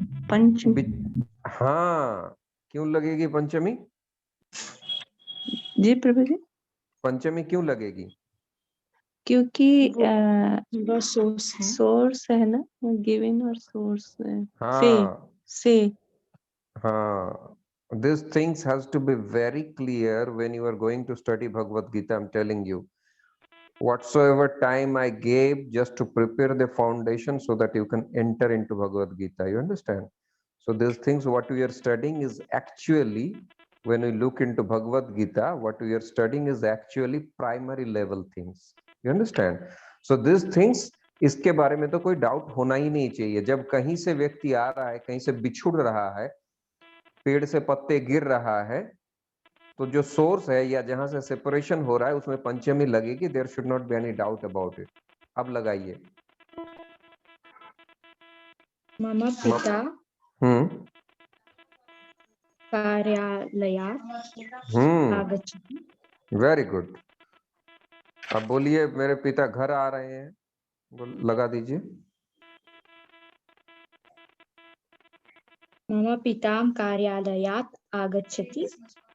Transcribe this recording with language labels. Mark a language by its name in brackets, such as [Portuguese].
[Hindi] पंचमी। हाँ, क्यों लगेगी पंचमी? जी प्रभु जी, पंचमी क्यों लगेगी? क्योंकि वो सोर्स है। सोर्स है ना, गिवन और सोर्स है। हाँ से [English] हाँ, these things has to be very clear when you are going to study Bhagavad Gita. I'm telling you, whatsoever time I gave just to prepare the foundation so that you can enter into Bhagavad Gita, you understand? So these things what we are studying is actually, when we look into Bhagavad Gita, what we are studying is actually primary level things, you understand? So these things, [Hindi] इसके बारे में तो कोई doubt होना ही नहीं चाहिए। जब कहीं से व्यक्ति आ रहा है, कहीं से बिछुड़ रहा है, पेड़ से पत्ते गिर रहा है, तो जो सोर्स है या जहां से सेपरेशन हो रहा है उसमें पंचमी लगेगी। [English] There should not be any doubt about it. [Hindi] अब लगाइए। [Sanskrit] मम पिता कार्यालयात् आगच्छति। [English] Very good. [Hindi] अब बोलिए, मेरे पिता घर आ रहे हैं, लगा दीजिए। [Sanskrit] मम पिता कार्यालयात् आगच्छति।